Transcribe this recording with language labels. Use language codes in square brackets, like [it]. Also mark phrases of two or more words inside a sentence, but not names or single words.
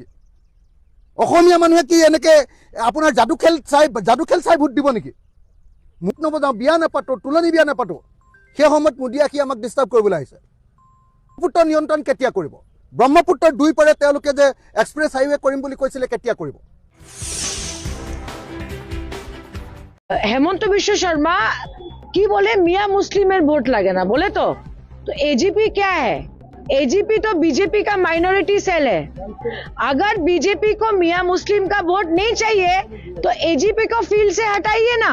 [as] অসমীয়া মানুহে কি এনেকৈ আপোনাৰ যাদু খেল চাই ভোট দিব নেকি? মোক নবজাওঁ, বিয়া নাপাতো, তোলনি বিয়া নাপাতো। সেই সময়ত মোদী আহি আমাক ডিষ্টাৰ্ব কৰিবলৈ আহিছে। ব্ৰহ্মপুত্ৰ নিয়ন্ত্ৰণ কেতিয়া কৰিব? ব্ৰহ্মপুত্ৰৰ দুই পাৰে তেওঁলোকে যে এক্সপ্ৰেছ হাইৱে কৰিম বুলি কৈছিলে, কেতিয়া কৰিব? [bn] হেমন্ত বিশ্ব শর্মা কী বলে মিয়াঁ মুসলিমের ভোট লাগে না বলে [hi] तो एजीपी क्या है? एजीपी तो बीजेपी का [en] minority cell [hi] है। अगर बीजेपी को मियां मुस्लिम का वोट नहीं चाहिए तो एजीपी को फील्ड से हटाइए ना।